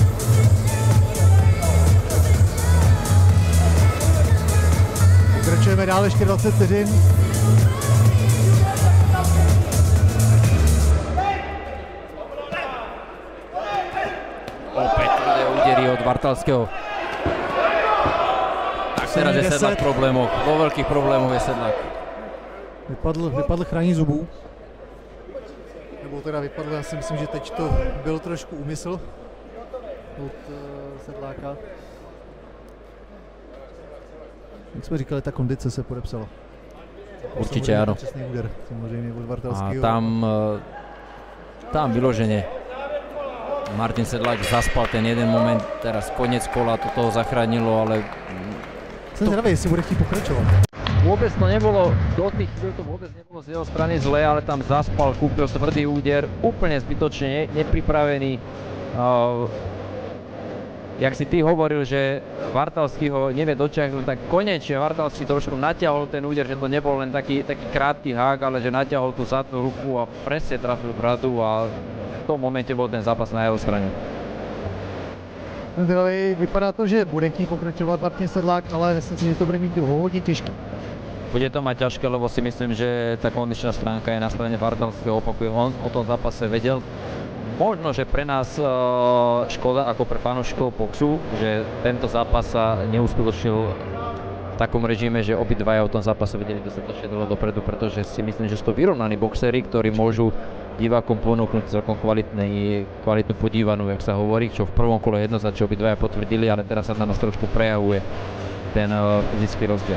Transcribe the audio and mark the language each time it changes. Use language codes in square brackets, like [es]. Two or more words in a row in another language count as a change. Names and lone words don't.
[cs] Pokračujeme dál, ještě 20 vteřin. [sk] Opäť tvrdé údery od Vartalského. Tak teraz je Sedlák v problémoch, vo veľkých problémoch je Sedlák. [cs] Vypadl chrání zubů. Nebo teda vypadl, já si myslím, že teď to byl trošku úmysl od Sedláka. Jak jsme říkali, ta kondice se podepsala. Určitě ano. Přesný úder, samozřejmě od Vartalského. [sk] A tam vyloženie Martin Sedlák zaspal ten jeden moment, teraz koniec kola, to toho zachránilo, ale... [cs] Jsem zvedavý, jestli bude chtít pokračovat. [sk] Vôbec to nebolo, do tých chvíľ to vôbec nebolo z jeho strany zlé, ale tam zaspal, kúpil tvrdý úder, úplne zbytočne, nepripravený. Jak si ty hovoril, že Vartalský ho nevie dočiahnuť, tak konečne Vartalský trošku natiahol ten úder, že to nebol len taký krátky hák, ale že natiahol tú zadnú ruku a presne trafil bradu a v tom momente bol ten zápas na jeho strane. [cs] Vypadá to, že bude chtít pokračovat Martin Sedlák, ale myslím si, že to bude mít hodně těžké. [sk] Bude to mať ťažké, lebo si myslím, že tá kondičná stránka je na strane Vartalského, opakuje, on o tom zápase vedel. Možno, že pre nás škoda ako pre fanúšikov boxu, že tento zápas sa neuskutočnil v takom režime, že obidvaja o tom zápase vedeli dostatočne dlho dopredu, pretože si myslím, že sú to vyrovnaní boxeri, ktorí môžu divákom ponúknuť celkom kvalitnú podívanú, jak sa hovorí, čo v prvom kole jednoznačne obidvaja potvrdili, ale teraz sa na nás trošku prejavuje ten fyzický rozdiel.